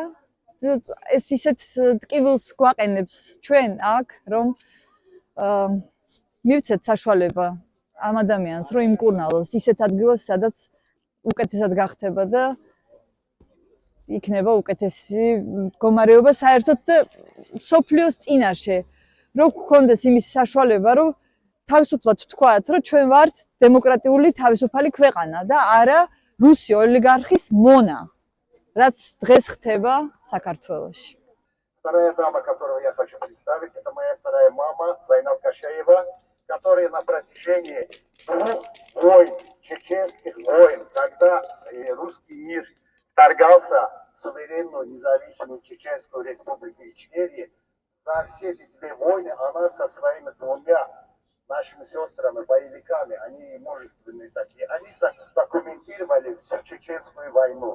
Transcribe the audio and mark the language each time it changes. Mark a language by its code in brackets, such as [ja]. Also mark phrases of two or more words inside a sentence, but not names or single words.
[ka] ეს ისეთ ტკივილს გვაყენებს ჩვენ აქ, რომ მივცეთ საშუალება ამ ადამიანს, რომ იმკურნალოს ისეთ ადგილას, სადაც უკეთესად გახდება და იქნება უკეთესი მდგომარეობა საერთოდ და მსოფლიოს წინაშე. რომ გქონდეს იმის საშუალება, რომ თავისუფლად ვთქვათ, რომ ჩვენ ვართ დემოკრატიული თავისუფალი ქვეყანა და არა რუსი ოლიგარხის მონა, რაც დღეს ხდება საქართველოში. [ru] Вторая дама, которую я хочу представить, это моя вторая мама, которая на протяжении 2 войн, чеченских войн, когда русский мир вторгался в суверенную независимую Чеченскую республику Ичкерия, за все эти 2 войны она со своими 2 нашими сестрами, боевиками, они мужественные такие, они документировали всю Чеченскую войну.